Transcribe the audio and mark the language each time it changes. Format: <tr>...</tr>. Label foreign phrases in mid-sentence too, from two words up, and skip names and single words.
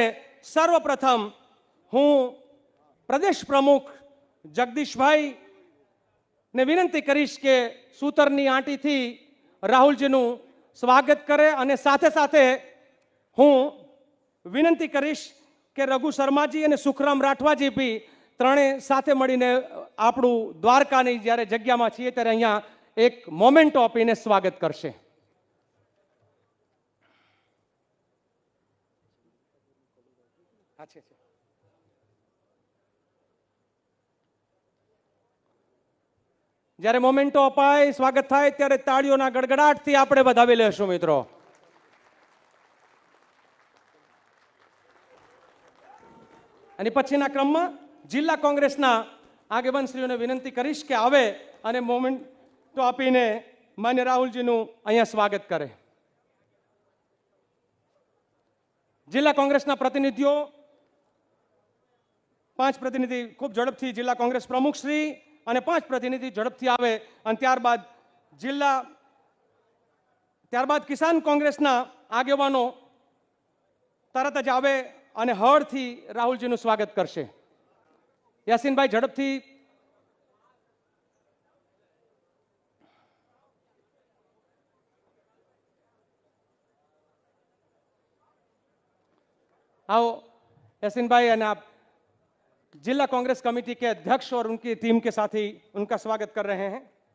<gu>સર્વપ્રથમ હું પ્રદેશ પ્રમુખ જગદીશ ભાઈ ને વિનંતી કરીશ કે સૂતરની આંટી થી રાહુલ જી નું સ્વાગત કરે, અને સાથે સાથે હું વિનંતી કરીશ કે રઘુ શર્મા જી ઔર સુખરામ રાઠવા જી ભી ત્રે સાથે મળીને આપણું દ્વારકાની જ્યારે જગ્યામાં છીએ ત્યારે અહીંયા એક મોમેન્ટો આપીને સ્વાગત કરશે। જ્યારે મોમેન્ટો અપાય સ્વાગત થાય ત્યારે તાળીઓના ગડગડાટથી આપણે વધાવી લેશું મિત્રો। અને પછીના ક્રમમાં જિલ્લા કોંગ્રેસના આગેવાનશ્રીઓને વિનંતી કરીશ કે આવે અને મોમેન્ટો આપીને માન્ય રાહુલજીનું અહીંયા સ્વાગત કરે। જિલ્લા કોંગ્રેસના પ્રતિનિધિઓ 5 પ્રતિનિધિ ખૂબ ઝડપથી જિલ્લા કોંગ્રેસ પ્રમુખશ્રી અને 5 પ્રતિનિધિ ઝડપથી આવે અને ત્યારબાદ કિસાન કોંગ્રેસના આગેવાનો તરત જ આવે અને હળથી રાહુલજીનું સ્વાગત કરશે। યાસીનભાઈ ઝડપથી आओ।</gu> <hi>यासीनभाई और आप जिला कांग्रेस कमेटी के अध्यक्ष और उनकी टीम के साथी उनका स्वागत कर रहे हैं।</hi>